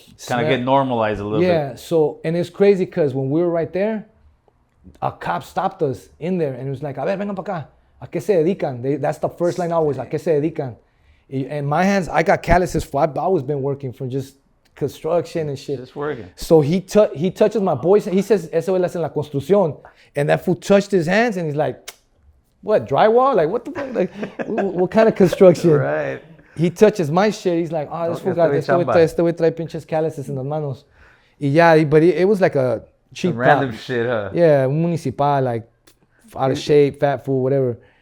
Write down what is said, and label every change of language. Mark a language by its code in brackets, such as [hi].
[en] kind of get normalized a little bit. Yeah, so, and it's crazy because when we were right there, a cop stopped us in there and it was like, [es] a ver, vengan pa acá. ¿A qué se dedican? [en] That's the first line always, [es] ¿a qué se dedican? [en] And my hands, I got calluses for, I've always been working from just construction and shit. Just working. So he touches my boys, he says, [es] eso es en la construcción. [en] And that fool touched his hands and he's like, what, drywall? Like, what the fuck? Like, what kind of construction? Right. He touches my shit, he's like, this fool got, [es] este güey trae pinches calluses en las manos. [en] Y yeah, but it was like a cheap cop. Random shit, huh? Yeah, [es] un municipal, [en] like, out of shape, fat fool, whatever.